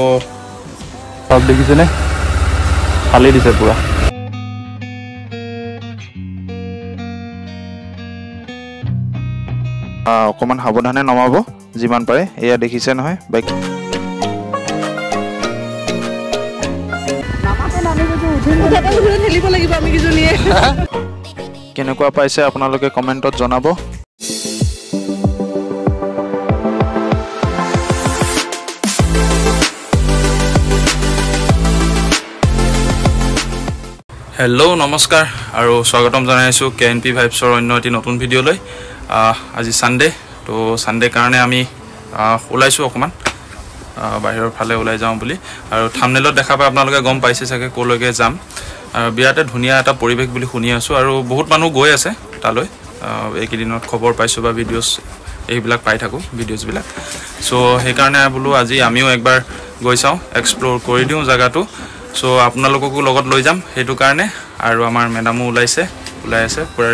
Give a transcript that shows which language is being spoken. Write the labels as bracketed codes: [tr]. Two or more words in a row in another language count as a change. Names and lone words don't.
[as] সব দেখিছেনে খালি দিছে পুরা অকমান সাৱধানে নমাব যিমান পাৰে এয়া দেখিছে নহয় বাইক কেনেকুৱা পাইছে আপোনালোকে কমেন্টত জনাব হেল্ল' নমস্কাৰ আৰু স্বাগতম জনাইছো কেএনপি ভাইবছৰ অন্য এটা নতুন ভিডিঅ' লৈ আজি ছানডে তো ছানডে কাৰণে আমি ওলাইছো অকমান বাহিৰৰ ফালে ओলাই যাওঁ বুলি আৰু থাম্বনেলত দেখা পাই আপোনালোকে গম পাইছে চাগে কোলৈকে যাম বিৰাতে ধুনিয়া এটা পৰিবেশ বুলি শুনি আছো আৰু বহুত মানুহ গৈ আছে তালৈ এইকেদিনত খবৰ পাইছো বা ভিডিওস এইবিলাক পাই থাকো ভিডিওস বিলাক সো সেই কাৰণে বলো আজি আমিও একবাৰ গৈ চাওঁ এক্সপ্লোৰ কৰি দিওঁ জায়গাটো সো আপোনালোককো লগত লৈ যাম হেতু কাৰণে আৰু আমাৰ মেডামো ওলাই আছে পুৰা